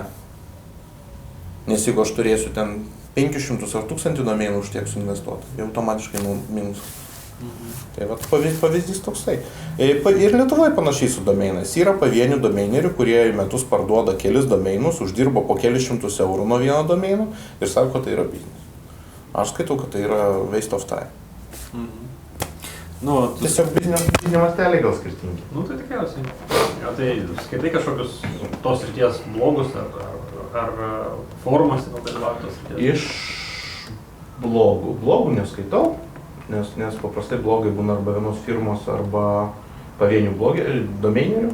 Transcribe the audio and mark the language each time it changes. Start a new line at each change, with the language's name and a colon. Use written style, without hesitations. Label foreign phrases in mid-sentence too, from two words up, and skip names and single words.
Lithuanian: Nes jeigu aš turėsiu ten 500 ar 1000 domeinų už tiek suinvestuoti, jau automatiškai minus. Tai vat pavyzdys toksai. Ir Lietuvoje panašiai su domeinais. Yra pavienių domeinerių, kurie į metus parduoda kelis domeinus, uždirbo po kelius šimtus eurų nuo vieno domeino ir sako, kad tai yra biznis. Aš skaitau, kad tai yra
English: waste of time.
Lithuanian: Nu, tiesiog biznio masteliai gal skirtingi. Nu, tai tikriausiai. Ja, tai skaitai kažkokius tos ryties blogus ar forumas dalyvauti tos ryties? Iš blogų neskaitau, nes paprastai blogai būna arba vienos firmos arba pavienių domeinerių.